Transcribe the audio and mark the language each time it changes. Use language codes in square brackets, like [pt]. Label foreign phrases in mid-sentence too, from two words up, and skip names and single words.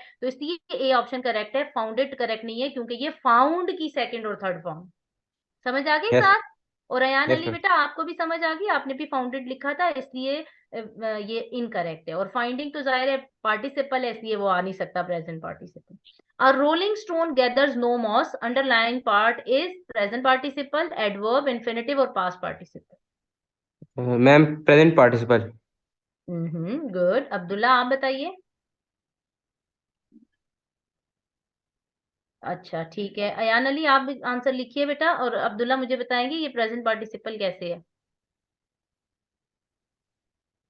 [hi] तो इसलिए [en] A option correct [hi] है, [en] founded correct [hi] नहीं है, क्योंकि ये फाउंड की सेकंड और [en] third form. [hi] समझ आ गई [en] यस [hi] साथ? और अयान [en] यस अली मैम। [hi] बेटा आपको भी समझ आ गई, आपने भी फाउंडेड लिखा था, इसलिए ये इनकरेक्ट है। और फाइंडिंग तो जाहिर है पार्टिसिपल है, इसलिए वो आ नहीं सकता [en] present participle. A rolling stone gathers no moss, underlying part is present participle, adverb, infinitive और past participle। Ma'am present participle. [hi] गुड। अब्दुल्ला आप बताइए। अच्छा ठीक है, अयान अली आप भी आंसर लिखिए बेटा, और अब्दुल्ला मुझे बताएंगे ये [en] present participle [hi] कैसे है।